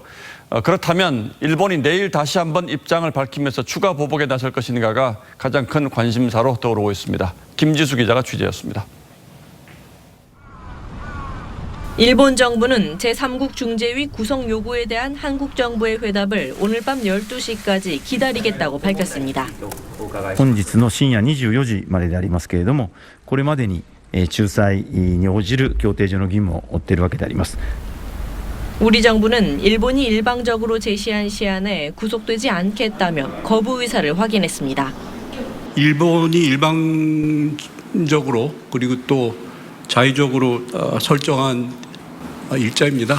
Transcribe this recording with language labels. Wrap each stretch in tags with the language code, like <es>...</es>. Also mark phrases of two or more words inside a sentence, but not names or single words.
<ko>그렇다면 일본이 내일 다시 한번 입장을 밝히면서 추가 보복에 나설 것인가가 가장 큰 관심사로 떠오르고 있습니다. 김지수 기자가 취재했습니다. 일본 정부는 제3국 중재위 구성 요구에 대한 한국 정부의 회답을 오늘 밤 12시까지 기다리겠다고 밝혔습니다.</ko> <ja>本日の深夜24時まででありますけれども、これまでに仲裁に応じる協定上の義務を負っているわけであります。</ja> <ko>우리 정부는 일본이 일방적으로 제시한 시한에 구속되지 않겠다며 거부 의사를 확인했습니다. 일본이 일방적으로 그리고 또 자의적으로 설정한 일자입니다.</ko>